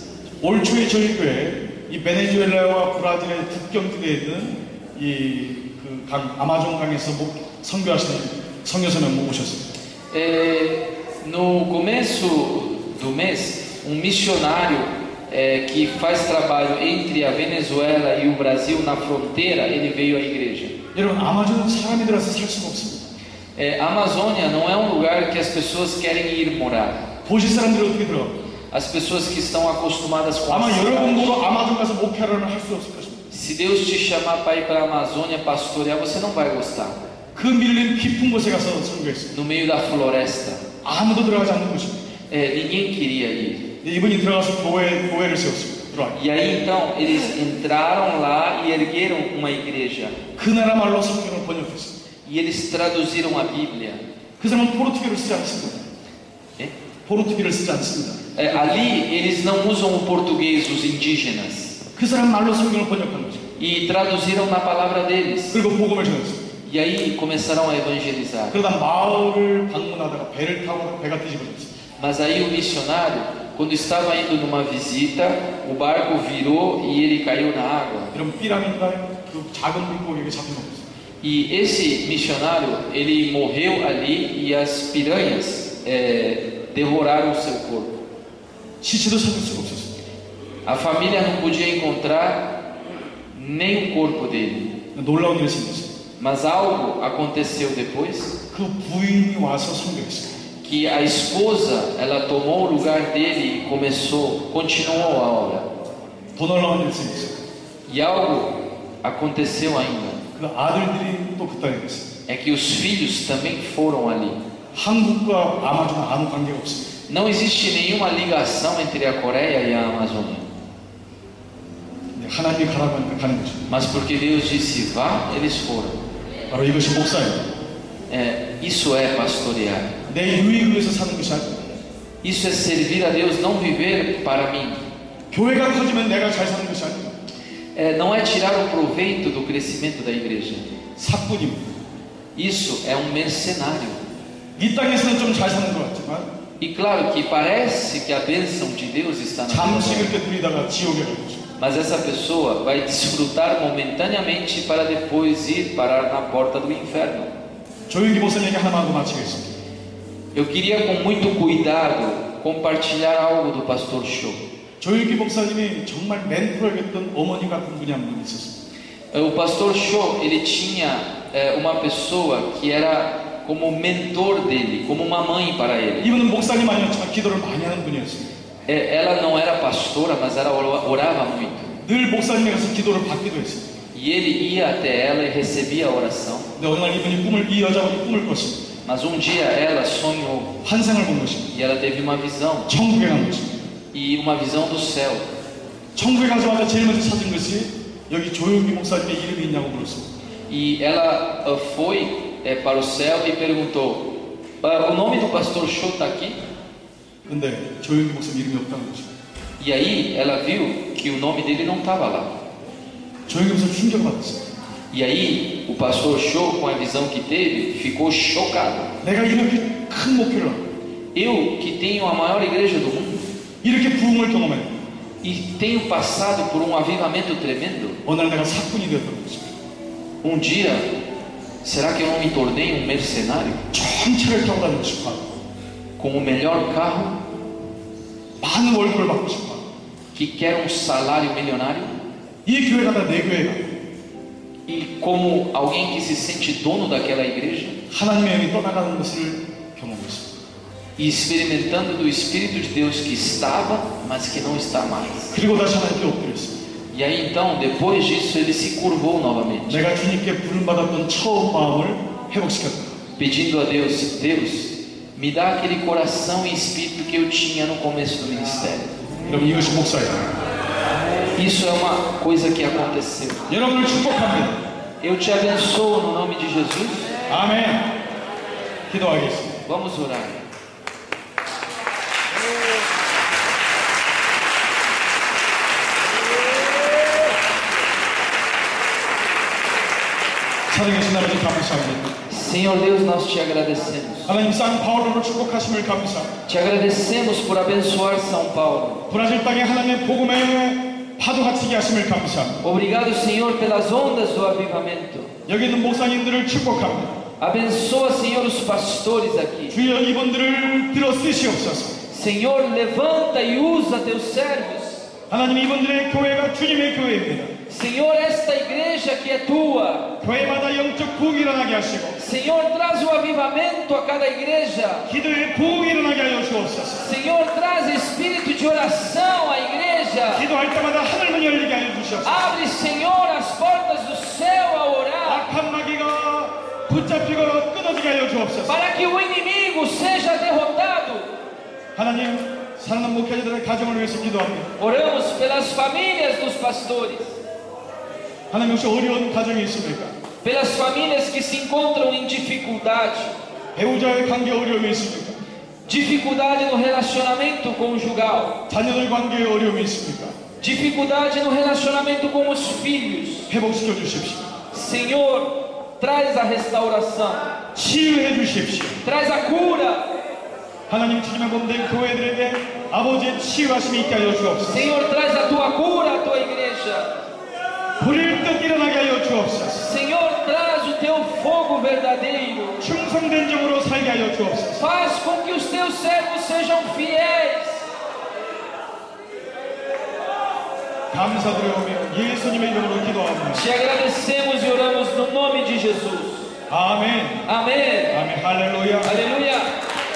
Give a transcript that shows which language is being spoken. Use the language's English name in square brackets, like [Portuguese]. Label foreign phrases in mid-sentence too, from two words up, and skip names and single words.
[Korean] 올 초에 저희 교회 이 베네수엘라와 브라질의 국경지대에 있는 이그 아마존 강에서 선교하시는 선교사님 오셨어요. [Portuguese] No começo do mês, um missionário que faz trabalho entre a Venezuela e o Brasil na fronteira, ele veio à igreja. [Korean] 여러분, 아마존은 사람이 들어서 살 수가 없습니다. [Portuguese] A Amazônia não é um lugar que as pessoas querem ir morar. [Korean] 도시 사람들이 어떻게 들어? [Portuguese] As pessoas que estão acostumadas com a [Korean] 아마 [Portuguese] cidade. [Korean] 여러분도 아마존 가서 목회를 할 수 없을 것입니다. [Portuguese] Se Deus te chamar para ir para a Amazônia pastorear, você não vai gostar. [Korean] 그 밀림 깊은 곳에 가서 선교했어요. [Portuguese] No meio da floresta. [Korean] 아무도 들어가지 않는 곳입니다. [Portuguese] Ninguém queria ir. [Korean] 이분이 들어가서 교회를 세웠습니다. [Portuguese] E aí então eles entraram lá e ergueram uma igreja. [Korean] 그 나라 말로 성경을 번역했어요. [Portuguese] E eles traduziram a Bíblia. [Korean] 그 사람은 포르투갈어를 쓰지 않습니다. 포르투갈어를 쓰지 않습니다. [Portuguese] Ali eles não usam o português, os indígenas. [Korean] 그 사람 말로 성경을 번역한 거죠. [Portuguese] E traduziram na palavra deles. [Korean] 그리고 복음을 전했어요. [Portuguese] E aí começaram a evangelizar. [Korean] 그러다 마을을 방문하다가 배를 타고 배가 뒤집어졌어요. [Portuguese] Mas aí o missionário, quando estava indo numa visita, o barco virou e ele caiu na água. [Korean] 이런 피라민다의 그 작은 물고기에게 잡힌 거죠. [Portuguese] E esse missionário, ele morreu ali e as piranhas devoraram o seu corpo. [Korean] 시체도 찾을 수가 없었어요. [Portuguese] A família não podia encontrar nem o corpo dele. [Korean] 놀라운 일이 생겼어요. [Portuguese] Mas algo aconteceu depois. [Korean] 그 부인이 와서 선교했어요. [Portuguese] Que a esposa, ela tomou o lugar dele e continuou a obra. [Korean] 더 놀라운 일이 생겼어요. [Portuguese] E algo aconteceu ainda. [Korean] 그 아들들이 또 그 땅에 있어요. [Portuguese] É que os filhos também foram ali. [Korean] 한국과 아마존은 아무 관계가 없습니다. [Portuguese] Não existe nenhuma ligação entre a Coreia e a Amazônia. [Korean] 하나님이 가라고 하니까 가는 것입니다. [Portuguese] Mas porque Deus disse vá, eles foram. [Korean] 바로 이것이 목사입니다. [Portuguese] Isso é pastorear. [Korean] 내 유익을 위해서 사는 것이 아니라 [Portuguese] Isso é servir a Deus, não viver para mim. [Korean] 교회가 커지면 내가 잘 사는 것이 아니라 [Portuguese] Não é tirar o proveito do crescimento da igreja. [Korean] 사꾼입니다. [Portuguese] Isso é um mercenário. [Korean] 이 땅에서는 좀 잘 사는 것 같지만 [Portuguese] E claro que parece que a bênção de Deus está na [Korean] 잠시 [Portuguese] vida, [Korean] 그렇게 누리다가 지옥에 갈 것입니다. [Portuguese] mas essa pessoa vai desfrutar momentaneamente para depois ir parar na porta do inferno. [Korean] 조윤기 목사님에게 하나만 하고 마치겠습니다. [Portuguese] Eu queria com muito cuidado compartilhar algo do pastor Cho. [Korean] 조윤기 목사님이 정말 멘토라겠던 어머니 같은 분이 한 분 있었습니다. [Portuguese] O pastor Cho, ele tinha uma pessoa que era como mentor dele, como uma mãe para ele. [Korean] 이분은 목사님 아니었지만 기도를 많이 하는 분이었습니다. [Portuguese] Ela não era pastora, mas ela orava muito. [Korean] 늘 목사님에 가서 기도를 받기도 했습니다. [Portuguese] E ele ia até ela e recebia a oração. [Korean] 근데 어느 날 이분이 이 여자분이 꿈을 꿨습니다. [Portuguese] Mas um dia ela sonhou [Korean] 환상을 본 것입니다. [Portuguese] e ela teve uma visão, [Korean] 천국에 간 것입니다. [Portuguese] e uma visão do céu. [Korean] 천국에 가자마자 제일 먼저 찾은 것이 여기 조윤기 목사님의 이름이 있냐고 물었습니다. [Portuguese] E ela foi para o céu e perguntou: o nome do pastor Cho está aqui? [Korean] 근데 조윤기 목사님 이름이 없다는 것입니다. [Portuguese] E aí ela viu que o nome dele não estava lá. [Korean] 조윤기 목사님 충격을 받았어요. [Portuguese] E aí o pastor Cho, com a visão que teve, ficou chocado. [Korean] 내가 이렇게 큰 목표를 하고 [Portuguese] Eu que tenho a maior igreja do mundo [Korean] 이렇게 부흥을 경험했고 [Portuguese] e tenho passado por um avivamento tremendo, [Korean] 어느 날 내가 사꾼이 되었다는 것입니다. [Portuguese] um dia, será que eu não me tornei um mercenário? [Korean] 전차를 타고 다니고 싶어 하고 [Portuguese] Com o melhor carro, [Korean] 많은 월급을 받고 싶어 하고 [Portuguese] que quer um salário milionário, [Korean] 이 교회가 다 내 교회가 [Portuguese] e como alguém que se sente dono daquela igreja, [Korean] 하나님의 영이 떠나가는 것을 경험했습니다. [Portuguese] e experimentando do Espírito de Deus que estava, mas que não está mais. [Korean] 그리고 다시 하나님께 엎드렸습니다. [Portuguese] E aí então, depois disso, ele se curvou novamente, [Korean] 내가 주님께 부름받았던 처음 마음을 회복시켰다. [Portuguese] pedindo a Deus: Deus, me dá aquele coração e espírito que eu tinha no começo do ministério. [Korean] 여러분 이것이 목사예요. [Portuguese] Isso é uma coisa que aconteceu. [Korean] 여러분을 축복합니다. [Portuguese] Eu te abençoo no nome de Jesus. [Korean] 아멘. 기도하겠습니다. [Portuguese] Vamos orar. [Korean] 살아계신 하나님 감사합니다. [Portuguese] Senhor Deus, nós te agradecemos. [Korean] 하나님 산 바울로를 축복하심을 감사합니다. [Portuguese] Te agradecemos por abençoar São Paulo. [Korean] 브라질 땅에 하나님의 복음의 파도가 치게 하심을 감사합니다. [Portuguese] Obrigado, Senhor, pelas ondas do avivamento. [Korean] 여기 있는 목사님들을 축복합니다. [Portuguese] Abençoa, Senhor, os pastores aqui. [Korean] 주여 이분들을 들어 쓰시옵소서. [Portuguese] Senhor, levanta e usa teus servos. [Korean] 하나님 이분들의 교회가 주님의 교회입니다. [Portuguese] Senhor, esta igreja que é tua. [Korean] 교회마다 영적 부흥이 일어나게 하시고 [Portuguese] Senhor, traz o avivamento a cada igreja. [Korean] 기도의 부흥이 일어나게 하여 주옵소서. [Portuguese] Senhor, traz espírito de oração à igreja. [Korean] 기도할 때마다 하늘문이 열리게 하여 주시옵소서. [Portuguese] Abre, Senhor, as portas do céu a orar. [Korean] 악한 마귀가 붙잡히고 끊어지게 하여 주옵소서. [Portuguese] Para que o inimigo seja derrotado. [Korean] 하나님 사랑하는 목회자들의 가정을 위해서 기도합니다. [Portuguese] Oramos pelas famílias dos pastores. [Korean] 하나님 혹시 어려운 가정이 있습니까? [Portuguese] Pelas famílias que se encontram em dificuldade. [Korean] 배우자의 관계 어려움이 있습니까? [Portuguese] Dificuldade no relacionamento conjugal. [Korean] 자녀들 관계에 어려움이 있습니까? [Portuguese] Dificuldade no relacionamento com os filhos. [Korean] 회복시켜 주십시오. [Portuguese] Senhor, traz a restauração. [Korean] 치유해 주십시오. [Portuguese] Traz a cura. [Korean] 하나님 주님의 몸된 교회들에게 아버지의 치유하심이 있게 하여 주옵소서. [Portuguese] Senhor, traz a tua cura à tua igreja. [Korean] 불일 듯 일어나게 하여 주옵소서. [Portuguese] Senhor, traz o teu fogo verdadeiro. [Korean] 충성된 종으로 살게 하여 주옵소서. [Portuguese] Faz com que os teus servos sejam fiéis. [Korean] 감사드려오며 예수님의 이름으로 기도합니다. [Portuguese] Te agradecemos e oramos no nome de Jesus. [Korean] 아멘. [Portuguese] Amém. [Korean] 아멘. 할렐루야. [Portuguese] Aleluia.